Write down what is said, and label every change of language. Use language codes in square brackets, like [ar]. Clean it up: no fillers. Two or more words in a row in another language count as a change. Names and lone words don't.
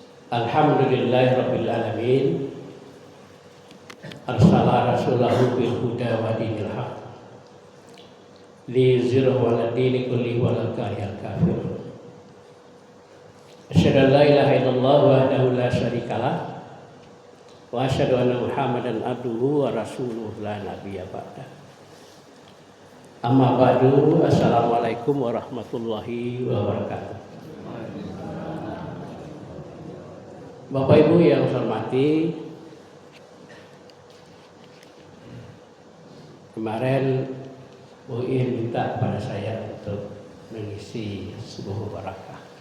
[ar] الحمد لله رب العالمين. أرسل رسوله بالهدى ودين الحق ليظهره على الدين كله ولو كره الكافرون. أشهد أن لا إله إلا الله وحده لا شريك له وأشهد أن محمدا عبده ورسوله لا نبي بعد. أما بعد. السلام عليكم ورحمة الله وبركاته. [id] Bapak Ibu yang saya hormati, kemarin UIN minta pada saya untuk mengisi sebuah barakah.